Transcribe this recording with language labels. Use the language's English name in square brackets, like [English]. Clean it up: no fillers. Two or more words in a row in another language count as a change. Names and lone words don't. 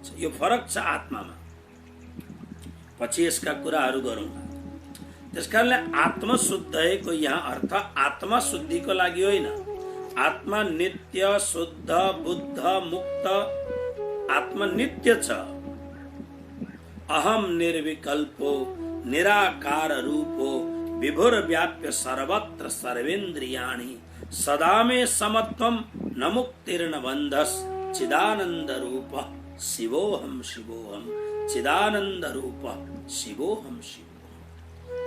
[Nepali] यो फरक छ आत्मामा। पछि यसका कुराहरू गरौँ। त्यसकारणले आत्मशुद्धको यहाँ अर्थ आत्मा शुद्धिको लागि होइन। [Sanskrit] आत्मा नित्य शुद्ध बुद्ध मुक्त [Nepali] आत्मा नित्य छ। [Sanskrit] अहम निर्विकल्पो निराकार रूपो विभुर व्याप्य सर्वत्र सर्वेन्द्रियाणि सदा मे समत्वम न मुक्तिर्न बन्धस चिदानंद रूप शिवोहम शिवोहम चिदानंद रूप शिवोहम शिवोहम।